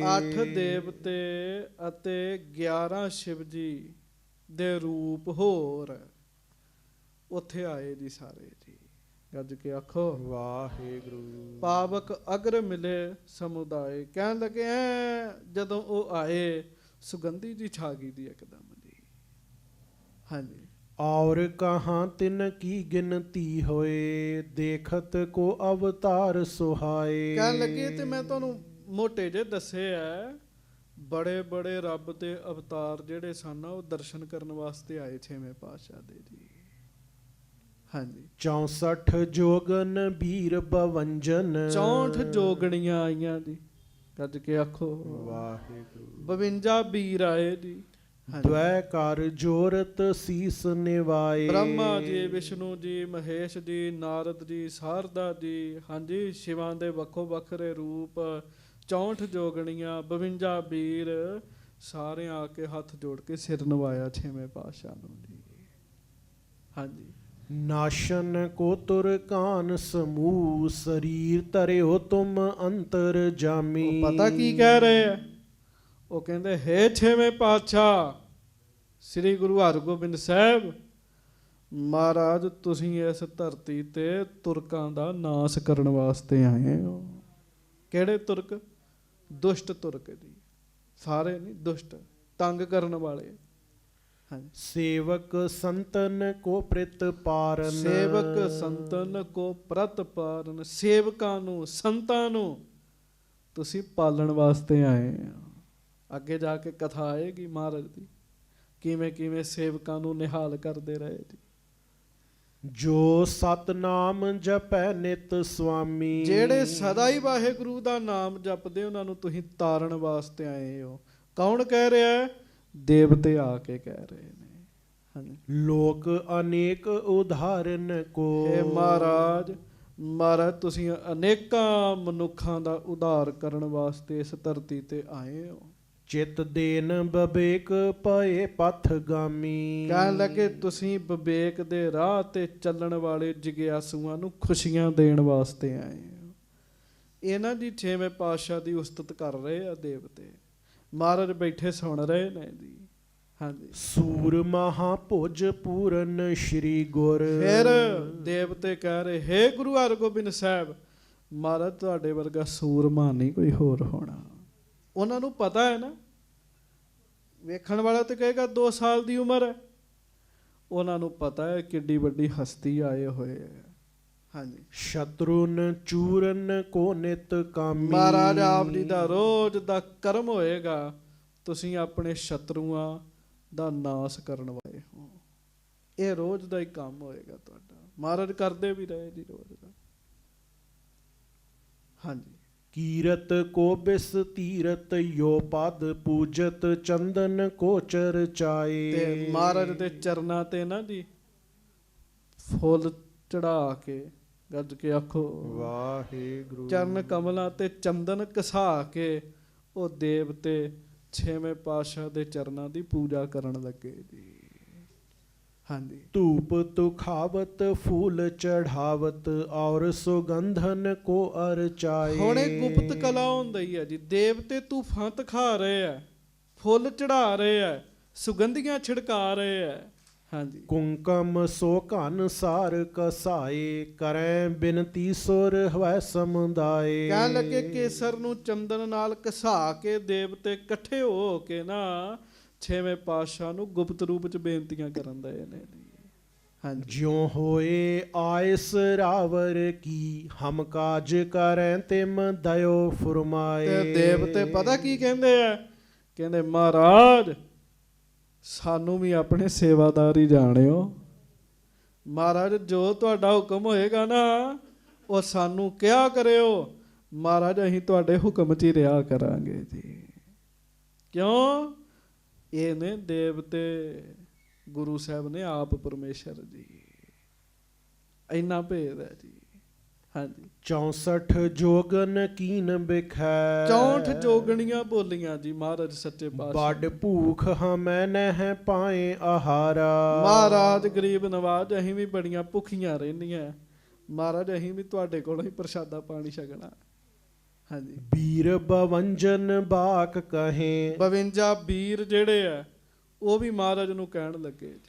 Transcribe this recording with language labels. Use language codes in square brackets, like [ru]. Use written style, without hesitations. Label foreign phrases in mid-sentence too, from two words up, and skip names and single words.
[pa] 8 ਦੇਵਤੇ ਅਤੇ 11 ਸ਼ਿਵ ਜੀ ਦੇ ਰੂਪ ਹੋਰ ਉੱਥੇ ਆਏ ਜੀ ਸਾਰੇ ਜੀ। ਗੱਜ ਕੇ ਆਖੋ ਵਾਹਿਗੁਰੂ। [bra] पावक अगर मिले समुदाए। [pa] ਕਹਿਣ ਲੱਗੇ ਜਦੋਂ ਉਹ ਆਏ ਸੁਗੰਧੀ ਜੀ ਛਾ ਗਈ ਦੀ ਇੱਕਦਮ ਜੀ। ਹਾਂਜੀ। [bra] और कहाँ तिन की गिनती होए, देखत को अवतार सुहाए। [pa] ਕਹਿਣ ਲੱਗੇ ਤੇ ਮੈਂ ਤੁਹਾਨੂੰ ਮੋਟੇ ਜੇ ਦੱਸੇ ਆ, ਬੜੇ ਬੜੇ ਰੱਬ ਦੇ ਅਵਤਾਰ ਜਿਹੜੇ ਸਨ ਉਹ ਦਰਸ਼ਨ ਕਰਨ ਵਾਸਤੇ ਆਏ ਛੇਵੇਂ ਪਾਤਸ਼ਾਹ ਦੇ ਜੀ। ਹਾਂਜੀ। [bra] 64 जोगन बीर बवंजन, [pa] 64 ਜੋਗਣੀਆਂ ਆਈਆਂ ਜੀ, ਗੱਜ ਕੇ ਆਖੋ ਵਾਹਿਗੁਰੂ। 52 ਵੀਰ ਆਏ ਜੀ। [bra] द्वै कार जोरत सीस निवाए। [pa] ਬ੍ਰਹਮਾ ਜੀ, ਵਿਸ਼ਨੂੰ ਜੀ, ਮਹੇਸ਼ ਜੀ, ਨਾਰਦ ਜੀ, ਸਾਰਦਾ ਜੀ, ਹਾਂਜੀ, ਸ਼ਿਵਾਂ ਦੇ ਵੱਖੋ ਵੱਖਰੇ ਰੂਪ, 64 ਜੋਗਣੀਆਂ, 52 ਵੀਰ, ਸਾਰੇ ਆ ਕੇ ਹੱਥ ਜੋੜ ਕੇ ਸਿਰ ਨਵਾਇਆ ਛੇਵੇਂ ਪਾਤਸ਼ਾਹ ਨੂੰ ਜੀ। ਹਾਂਜੀ। [bra] नाशन को तुर कान समूह, शरीर तरियो तुम अंतर जामी। [pa] ਉਹ ਪਤਾ ਕੀ ਕਹਿ ਰਹੇ ਆ? ਉਹ ਕਹਿੰਦੇ ਹੇ ਛੇਵੇਂ ਪਾਤਸ਼ਾਹ ਸ੍ਰੀ ਗੁਰੂ ਹਰਗੋਬਿੰਦ ਸਾਹਿਬ ਮਹਾਰਾਜ, ਤੁਸੀਂ ਇਸ ਧਰਤੀ ਤੇ ਤੁਰਕਾਂ ਦਾ ਨਾਸ ਕਰਨ ਵਾਸਤੇ ਆਏ ਹੋ। ਕਿਹੜੇ ਤੁਰਕ? ਦੁਸ਼ਟ ਤੁਰਕ ਜੀ, ਸਾਰੇ ਨਹੀਂ, ਦੁਸ਼ਟ, ਤੰਗ ਕਰਨ ਵਾਲੇ। ਹਾਂਜੀ। [bra] सेवक संतन को प्रित पारन, सेवक संतन को प्रत पारन, [pa] ਸੇਵਕਾਂ ਨੂੰ, ਸੰਤਾਂ ਨੂੰ ਤੁਸੀਂ ਪਾਲਣ ਵਾਸਤੇ ਆਏ ਹੋ। ਅੱਗੇ ਜਾ ਕੇ ਕਥਾ ਆਏਗੀ ਮਹਾਰਾਜ ਦੀ, ਕਿਵੇਂ ਕਿਵੇਂ ਸੇਵਕਾਂ ਨੂੰ ਨਿਹਾਲ ਕਰਦੇ ਰਹੇ ਜੀ। [bra] जो सतनाम जपै नित स्वामी। [pa] ਜਿਹੜੇ ਸਦਾ ਹੀ ਵਾਹਿਗੁਰੂ ਦਾ ਨਾਮ ਜਪਦੇ ਉਹਨਾਂ ਨੂੰ ਤੁਸੀਂ ਤਾਰਨ ਵਾਸਤੇ ਆਏ ਹੋ। ਕੌਣ ਕਹਿ ਰਿਹਾ ਹੈ? ਦੇਵਤੇ ਆ ਕੇ ਕਹਿ ਰਹੇ ਨੇ। ਹਾਂਜੀ। [bra] लोक अनेक उदाहरण को, [pa] हे ਮਹਾਰਾਜ, ਮਹਾਰਾਜ ਤੁਸੀਂ ਅਨੇਕਾਂ ਮਨੁੱਖਾਂ ਦਾ ਉਧਾਰ ਕਰਨ ਵਾਸਤੇ ਇਸ ਧਰਤੀ ਤੇ ਆਏ ਹੋ। [bra] चित देन बबेक पए पथगामी। [pa] ਕਹਿਣ ਲੱਗੇ ਤੁਸੀਂ ਵਿਵੇਕ ਦੇ ਰਾਹ ਤੇ ਚੱਲਣ ਵਾਲੇ ਜਿਗਿਆਸੂਆਂ ਨੂੰ ਖੁਸ਼ੀਆਂ ਦੇਣ ਵਾਸਤੇ ਆਏ ਹੋ। ਇਹਨਾਂ ਦੀ ਛੇਵੇਂ ਪਾਤਸ਼ਾਹ ਦੀ ਉਸਤਤ ਕਰ ਰਹੇ ਆ ਦੇਵਤੇ। ਮਹਾਰਾਜ ਬੈਠੇ ਸੁਣ ਰਹੇ ਨੇ ਜੀ। ਹਾਂਜੀ। [bra] सूर महाभुज पूरन श्री गुर। [pa] ਫਿਰ ਦੇਵਤੇ ਕਹਿ ਰਹੇ ਹੇ ਗੁਰੂ ਹਰਗੋਬਿੰਦ ਸਾਹਿਬ, ਮਹਾਰਾਜ ਤੁਹਾਡੇ ਵਰਗਾ ਸੂਰਮਾ ਨਹੀਂ ਕੋਈ ਹੋਰ ਹੋਣਾ। ਉਹਨਾਂ ਨੂੰ ਪਤਾ ਹੈ ਨਾ, ਵੇਖਣ ਵਾਲਾ ਤੇ ਕਹੇਗਾ 2 ਸਾਲ ਦੀ ਉਮਰ ਹੈ। ਉਹਨਾਂ ਨੂੰ ਪਤਾ ਹੈ ਕਿੱਡੀ ਵੱਡੀ ਹਸਤੀ ਆਏ ਹੋਏ ਹੈ। ਹਾਂਜੀ। [bra] शत्रुन चूरन को नित कामी। [pa] ਮਹਾਰਾਜ ਆਪ ਜੀ ਦਾ ਰੋਜ਼ ਦਾ ਕਰਮ ਹੋਏਗਾ, ਤੁਸੀਂ ਆਪਣੇ ਸ਼ਤਰੂਆਂ ਦਾ ਨਾਸ ਕਰਨ ਵਾਲੇ ਹੋ। ਇਹ ਰੋਜ਼ ਦਾ ਹੀ ਕੰਮ ਹੋਏਗਾ ਤੁਹਾਡਾ। ਮਹਾਰਾਜ ਕਰਦੇ ਵੀ ਰਹੇ ਜੀ ਰੋਜ਼ ਦਾ। ਹਾਂਜੀ। [bra] कीरत को बिस तीरत यो पद पूजत चंदन को चर्चाए। [pa] ਤੇ ਮਹਾਰਾਜ ਦੇ ਚਰਨਾਂ ਤੇ ਨਾ ਜੀ ਫੁੱਲ ਚੜਾ ਕੇ, ਗੱਜ ਕੇ ਆਖੋ ਵਾਹਿਗੁਰੂ। ਚਰਨ ਕਮਲਾਂ ਤੇ ਚੰਦਨ ਘਸਾ ਕੇ ਉਹ ਦੇਵਤੇ ਛੇਵੇਂ ਪਾਤਸ਼ਾਹ ਦੇ ਚਰਨਾਂ ਦੀ ਪੂਜਾ ਕਰਨ ਲੱਗੇ ਜੀ। ਹਾਂਜੀ। [bra] धूप तुखावत फूल चढ़ावत और सुगंधन को अर्चाए। [pa] ਹੁਣ ਇਹ ਗੁਪਤ ਕਲਾ ਹੁੰਦੀ ਹੈ ਜੀ। ਦੇਵਤੇ ਤੂਫਾਨ ਤਖਾ ਰਹੇ ਆ, ਫੁੱਲ ਚੜਾ ਰਹੇ ਆ, ਸੁਗੰਧੀਆਂ ਛਿੜਕਾ ਰਹੇ ਆ। ਹਾਂਜੀ। [bra] कुंकम सो घन सार कसाए, करें बिनती सुर हवै समुदाय। [pa] ਕਹਿਣ ਲੱਗੇ ਕੇਸਰ ਨੂੰ ਚੰਦਨ ਨਾਲ ਘਸਾ ਕੇ ਦੇਵਤੇ ਇਕੱਠੇ ਹੋ ਕੇ ਨਾ ਛੇਵੇਂ ਪਾਤਸ਼ਾਹ ਨੂੰ ਗੁਪਤ ਰੂਪ ਚ ਬੇਨਤੀਆਂ ਕਰਨ ਦਏ ਨੇ ਜੀ। ਹਾਂਜੀ। [bra] ज्यों होए आयस रावर की, हम काज करें तिम दयो फुरमाए। [pa] ਤੇ ਦੇਵਤੇ ਪਤਾ ਕੀ ਕਹਿੰਦੇ ਆ? ਕਹਿੰਦੇ ਮਹਾਰਾਜ ਸਾਨੂੰ ਵੀ ਆਪਣੇ ਸੇਵਾਦਾਰ ਹੀ ਜਾਣਿਓ। ਮਹਾਰਾਜ ਜੋ ਤੁਹਾਡਾ ਹੁਕਮ ਹੋਏਗਾ ਨਾ ਉਹ ਸਾਨੂੰ ਕਿਹਾ ਕਰਿਓ। ਮਹਾਰਾਜ ਅਸੀਂ ਤੁਹਾਡੇ ਹੁਕਮ 'ਚ ਹੀ ਰਿਹਾ ਕਰਾਂਗੇ ਜੀ। ਕਿਉਂ? ਇਹ ਨੇ ਦੇਵਤੇ, ਗੁਰੂ ਸਾਹਿਬ ਨੇ ਆਪ ਪਰਮੇਸ਼ਰ ਜੀ। ਇੰਨਾ ਭੇਦ ਹੈ ਜੀ। ਹਾਂਜੀ। [bra] 64 जोगन कीन बिखै। [pa] 64 ਜੋਗਣੀਆਂ ਬੋਲੀਆਂ ਜੀ ਮਹਾਰਾਜ ਸੱਚੇ ਪਾਤਸ਼ਾਹ। [bra] बड़ भूख हमें नह पाए आहारा। [pa] ਮਹਾਰਾਜ ਗਰੀਬ ਨਵਾਜ ਅਸੀਂ ਵੀ ਬੜੀਆਂ ਭੁੱਖੀਆਂ ਰਹਿੰਦੀਆਂ। ਮਹਾਰਾਜ ਅਸੀਂ ਵੀ ਤੁਹਾਡੇ ਕੋਲੋਂ ਹੀ ਪ੍ਰਸ਼ਾਦਾ ਪਾਣੀ ਛਕਣਾ। ਹਾਂਜੀ। [bra] वीर बवंजन बाक कहे। [pa] 52 ਵੀਰ ਜਿਹੜੇ ਆ ਉਹ ਵੀ ਮਹਾਰਾਜ ਨੂੰ ਕਹਿਣ ਲੱਗੇ ਜੀ